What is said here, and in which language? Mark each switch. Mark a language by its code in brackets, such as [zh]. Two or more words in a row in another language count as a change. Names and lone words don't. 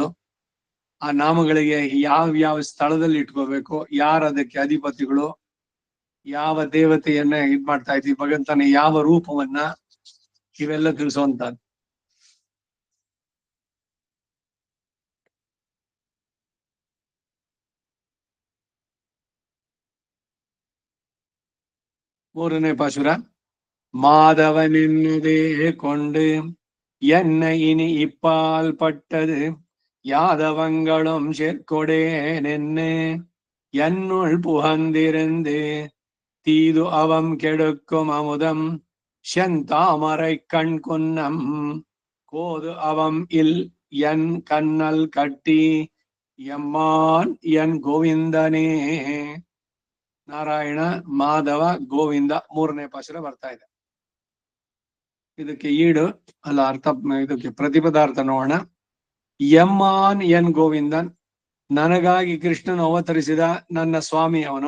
[kn] ಆ ನಾಮಗಳಿಗೆ ಯಾವ ಸ್ಥಳದಲ್ಲಿ ಇಟ್ಕೋಬೇಕು, ಯಾರ ಅದಕ್ಕೆ ಅಧಿಪತಿಗಳು, ಯಾವ ದೇವತೆಯನ್ನ ಇದ್ ಮಾಡ್ತಾ ಇದ್ವಿ, ಭಗವಂತನ ಯಾವ ರೂಪವನ್ನ, ಇವೆಲ್ಲ ತಿಳಿಸುವಂತದ್ದು. ಮೂರನೇ ಪಾಶುರ. [ta] மாதவனின்னதே கொண்டு என்னை இனி இப்பால் பட்டது யாதவங்களும் சேர்க்கொடேனென்னு என்னுள் புகந்திருந்து தீது அவம் கெடுக்கும் அமுதம் செந்தாமரை கண் குன்னம் கோது அவம் இல் என் கண்ணல் கட்டி எம்மான் என் ಗೋವಿಂದನೇ. [kn] ನಾರಾಯಣ, ಮಾಧವ, ಗೋವಿಂದ 3ನೇ ಪಾಶುರ ಬರ್ತಾ ಇದೆ. ಇದಕ್ಕೆ ಈಡು ಅಲ್ಲ ಅರ್ಥ, ಇದಕ್ಕೆ ಪ್ರತಿಪದಾರ್ಥ ನೋಡೋಣ. [ta] எம்மான் என் கோவிந்தன், [kn] ನನಗಾಗಿ ಕೃಷ್ಣನು ಅವತರಿಸಿದ ನನ್ನ ಸ್ವಾಮಿ ಅವನು.